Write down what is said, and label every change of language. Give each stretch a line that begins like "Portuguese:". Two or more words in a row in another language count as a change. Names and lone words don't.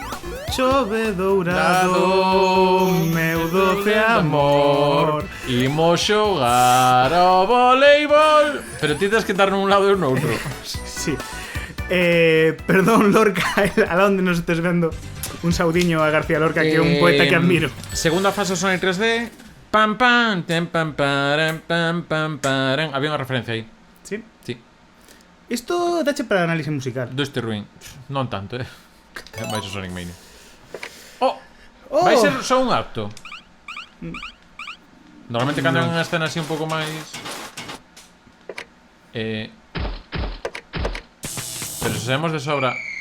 Galician: Chove dourado, meu doce amor. Imos xogar ao voleibol. Pero ti tens que estar nun lado e no outro. Sí. Perdón, Lorca, a onde nos estés vendo. Un saudiño a García Lorca, que é un poeta que admiro. Segunda fase Sonic 3D. Pam pam, tem pam param, pam pam param. Había unha referencia aí. Sí. Sí. Isto dache para análise musical. Do este ruin. Non tanto, Vais o Sonic Mania. Oh! Oh! Vai ser só un acto. Normalmente cando é unha escena así un pouco máis... Pero se sabemos de sobra...